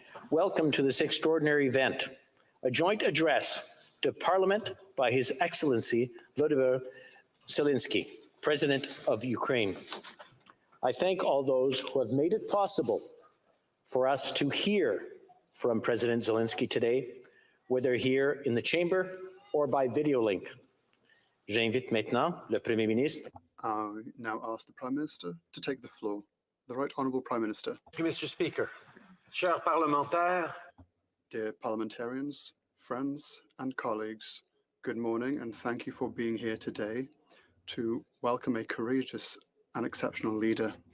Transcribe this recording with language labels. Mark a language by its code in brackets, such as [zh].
[en] Welcome to this extraordinary event, a joint address to Parliament by His Excellency Volodomyr Zelensky, President of Ukraine. I thank all those who have made it possible for us to hear from President Zelensky today, whether here in the chamber or by video link. [fr] J'invite maintenant le Premier ministre. [en] I now ask the Prime Minister to take the floor. The Right Honourable Prime Minister. Thank you, Mr. Speaker. [fr] Chers parlementaires. [en] Dear parliamentarians, friends and colleagues, good morning and thank you for being here today to welcome a courageous and exceptional leader.